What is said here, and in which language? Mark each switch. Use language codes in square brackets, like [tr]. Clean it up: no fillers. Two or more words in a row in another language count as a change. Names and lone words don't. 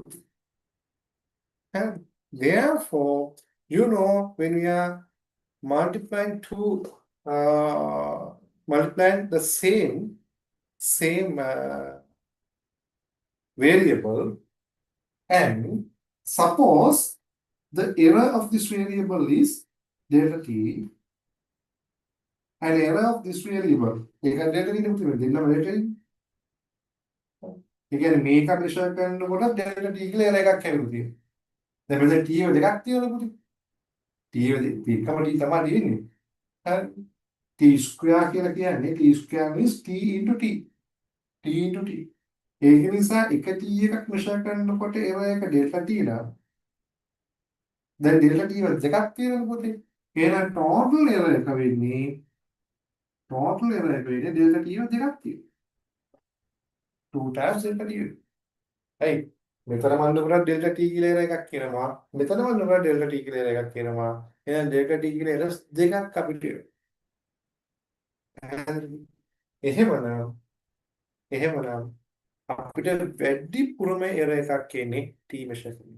[en] And therefore, when we are multiplying multiplying the same variable, and suppose the error of this variable is delta t, and error of this variable, delta t දෙන්නම [si] ඒ කියන්නේ මේක මෙෂර් කරනකොට delta t කියලා error එකක් හැදෙනවා තියෙනවා. දැන් මෙතන t එක දෙකක් තියෙනවා පුතේ. t එක එකම t තමයි තියෙන්නේ. හරි. [en] t square [si] කියලා කියන්නේ [en] t square means t into t. t into t. [si] ඒක නිසා එක t එකක් මෙෂර් කරනකොට error එක delta t නා. දැන් delta t වල දෙකක් තියෙනවා පුතේ. එහෙනම් total error එක වෙන්නේ delta t වල දෙකක් තියෙනවා. [en] 2 times delta t. Right. [si] මෙතන මන්නකොට delta t කියලා error එකක් කියනවා. මෙතන මන්නකොට delta t කියලා error එකක් කියනවා. එහෙනම් delta t කියලා errors දෙකක් අපිට එහෙමනම් අපිට වැඩිපුරම error එකක් එන්නේ t measure කරන.